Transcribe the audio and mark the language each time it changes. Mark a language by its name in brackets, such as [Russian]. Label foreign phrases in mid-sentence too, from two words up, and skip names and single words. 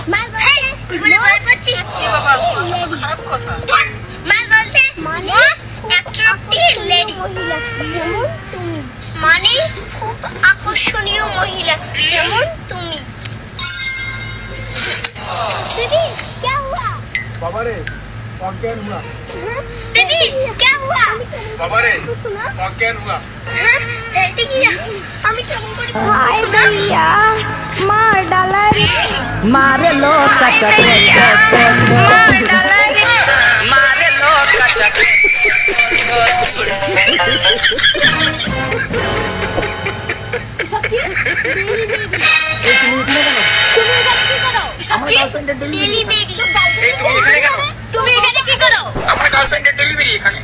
[Bangla] মাল বলছে তুই মাল করছিস কি বাবা খারাপ কথা মাল বলছে মানে [English] attractive lady [Bangla] যেমন তুমি মানে খুব আকর্ষণীয় মহিলা যেমন তুমি [Hindi] दीदी क्या हुआ बाबा रे ऑर्गेन हुआ दीदी क्या हुआ बाबा रे ऑर्गेन हुआ हाय भैया मार डाला मारे लो कचक मारे लो कचक [Bangla] তুমি এখানে কি করো আমার গার্লফ্রেন্ডের ডেলিভারি এখানে